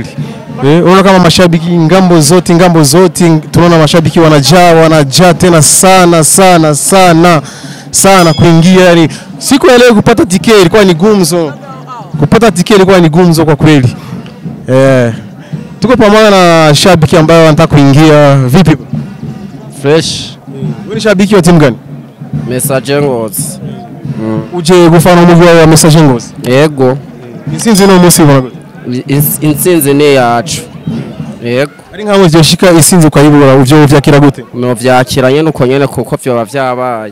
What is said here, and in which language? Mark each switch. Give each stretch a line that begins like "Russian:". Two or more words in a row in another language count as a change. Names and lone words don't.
Swahili: Unaona kama mashabiki ngambo zote tunaona mashabiki wanajaa tena sana kuingia. Yani siku ya leo kupata tiketi ilikuwa ni gumzo kwa kweli. Tuko pamoja na shabiki ambao wanataka kuingia. Vipi? Fresh. Wewe ni shabiki wa timu gani? Messager Ngozi.
Rundi: Uje gufana umugwi wa Messager Ngozi? Yego. Insinzi no musi bwana. Insinzi ne yacu. Yego. Ari nkamwe zyoshika isinzi kwa yibura uvyo vyakira gute? No vyakiranye nuko nyene kuko vyo bavyabaye.